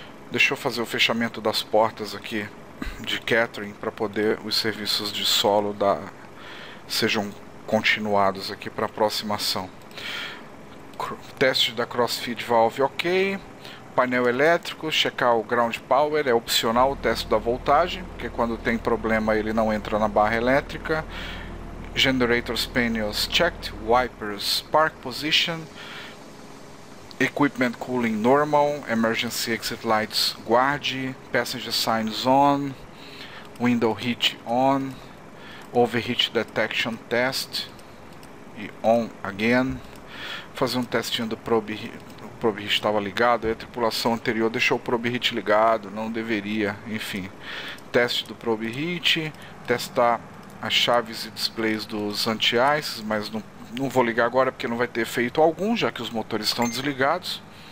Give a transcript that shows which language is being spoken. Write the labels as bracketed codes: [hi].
[pt] Deixa eu fazer o fechamento das portas aqui de catering para poder os serviços de solo sejam continuados aqui para aproximação. Teste da cross-feed valve, ok. Painel elétrico, checar o ground power, é opcional o teste da voltagem, porque quando tem problema ele não entra na barra elétrica. [en] Generators panels checked, wipers park position, equipment cooling normal, emergency exit lights guard, passenger signs on, window heat on, overheat detection test e on again. [pt] Fazer um testinho do probe heat. O probe heat estava ligado, a tripulação anterior deixou o probe heat ligado, não deveria, enfim. Teste do probe heat, testar as chaves e displays dos anti-ices, mas não vou ligar agora porque não vai ter efeito algum, já que os motores estão desligados.